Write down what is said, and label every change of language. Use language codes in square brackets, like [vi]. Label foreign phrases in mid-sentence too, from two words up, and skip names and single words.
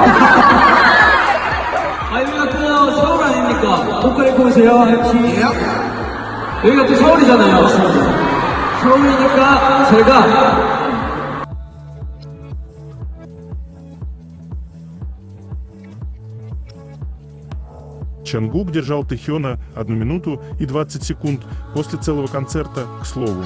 [ko] 여기가 또 서울 아닙니까? 옷 입고 오세요. 여기가 또 서울이잖아요. 서울이니까 제가 [ru] Чангук держал Тэхёна 1 минуту и 20 секунд после целого концерта, к слову.